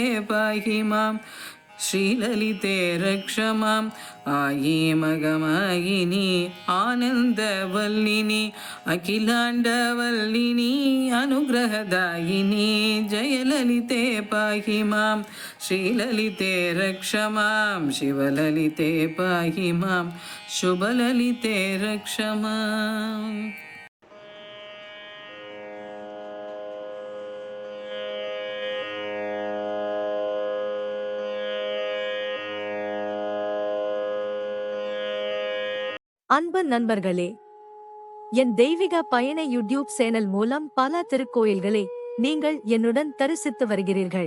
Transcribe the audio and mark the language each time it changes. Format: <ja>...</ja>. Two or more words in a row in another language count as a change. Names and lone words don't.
<sa>पाहि मां श्रीललिते रक्ष मां आयीमगमायिनी आनन्दवल्लिनी अखिलाण्डवल्लिनी अनुग्रहदायिनी जयललिते पाहि मां श्रीललिते रक्ष मां शिवललिते पाहि मां शुभललिते रक्ष मां</sa> <ta>அன்பு நண்பர்களே, என் தெய்வீக பயண யூடியூப் சேனல் மூலம் பல திருக்கோயில்களை நீங்கள் என்னுடன் தரிசித்து வருகிறீர்கள்.</ta>